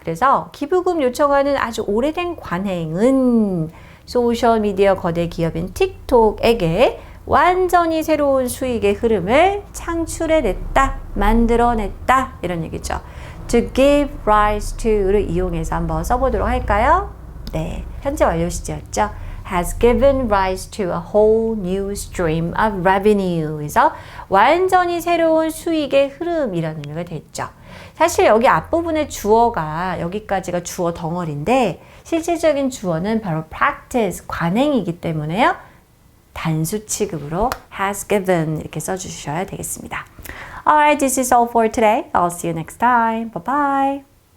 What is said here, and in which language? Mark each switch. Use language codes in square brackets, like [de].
[ko] 그래서 기부금 요청하는 아주 오래된 관행은 소셜미디어 거대 기업인 틱톡에게 완전히 새로운 수익의 흐름을 창출해냈다, 만들어냈다 이런 얘기죠. To give rise to를 이용해서 한번 써보도록 할까요? 네, 현재 완료 시제였죠. [en] Has given rise to a whole new stream of revenue. [ko] 그래서 완전히 새로운 수익의 흐름이라는 의미가 됐죠. 사실 여기 앞부분의 주어가 여기까지가 주어 덩어리인데 실질적인 주어는 바로 practice, 관행이기 때문에요. 단수 취급으로 has given 이렇게 써주셔야 되겠습니다. [en] Alright, this is all for today. I'll see you next time. Bye bye.